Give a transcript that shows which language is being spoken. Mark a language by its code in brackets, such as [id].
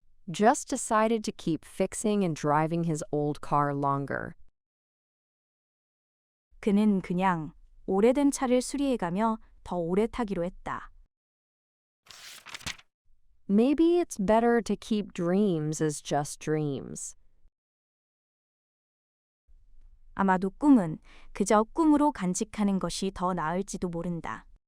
[en] Just decided to keep fixing and driving his old car longer. [ko] 그는 그냥 오래된 차를 수리해가며 더 오래 타기로 했다. [en] Maybe it's better to keep dreams as just dreams. [ko] 아마도 꿈은 그저 꿈으로 간직하는 것이 더 나을지도 모른다.